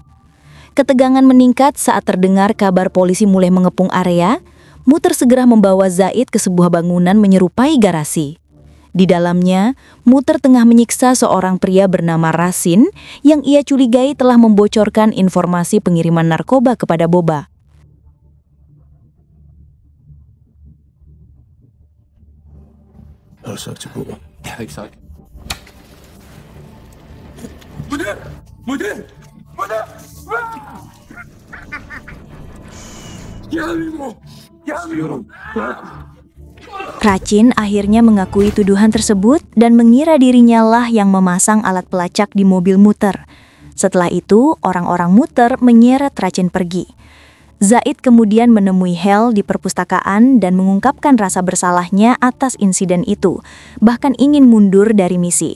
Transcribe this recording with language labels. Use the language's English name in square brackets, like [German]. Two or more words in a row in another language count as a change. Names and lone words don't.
[Indonesian] Ketegangan meningkat saat terdengar kabar polisi mulai mengepung area. Muter segera membawa Zaid ke sebuah bangunan menyerupai garasi. Di dalamnya, Muter tengah menyiksa seorang pria bernama Rasin yang ia curigai telah membocorkan informasi pengiriman narkoba kepada Boba. [Danish] Har du sagt til Boba? Jeg har ikke sagt. Mutter! Mutter! Mutter! [Indonesian] Racin akhirnya mengakui tuduhan tersebut dan mengira dirinya lah yang memasang alat pelacak di mobil Muter. Setelah itu, orang-orang Muter menyeret Racin pergi. Zaid kemudian menemui Hel di perpustakaan dan mengungkapkan rasa bersalahnya atas insiden itu, bahkan ingin mundur dari misi.